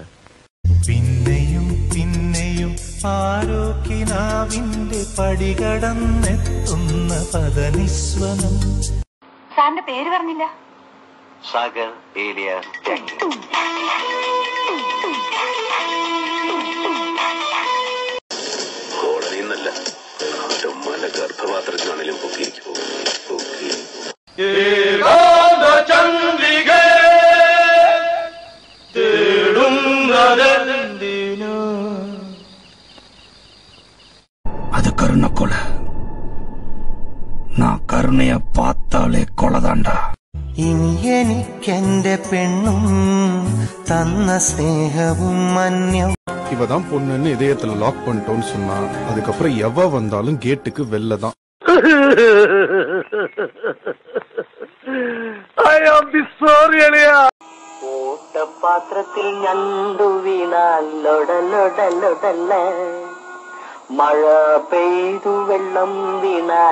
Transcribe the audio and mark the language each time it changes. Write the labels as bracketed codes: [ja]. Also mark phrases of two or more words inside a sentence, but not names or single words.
[ml] പിന്നെയും പിന്നെയും ആരോക്കിനാവിന്റെ പടികടന്നെത്തുന്ന പദനിസ്വനം. സാറിന്റെ പേര് പറഞ്ഞില്ല. സാഗർ ഏലിയാസ് ജാക്കി. കോടതിന്നല്ല, ഉമ്മാന്റെ ഗർഭപാത്രത്തിലാണെങ്കിലും പൊക്കിയിരിക്കും. [ta] அது கருணை கொலை. நான் கருணைய பார்த்தாலே கொலைதாண்டா. [ml] ഇനി എനിക്കെന്റെ പെണ്ണും തന്ന സ്നേഹവും മന്യം. [ta] இவதான் பொண்ணுன்னு இதயத்துல லாக் பண்ணிட்டோம்னு சொன்னா அதுக்கப்புறம் எவ வந்தாலும் கேட்டுக்கு வெளில தான். [ml] ഓട്ടപാത്രത്തിൽ ഞണ്ടു വീണാൽ ലൊടലൊടലൊടല്ല, മഴ പെയ്തു വെള്ളം വീണാൽ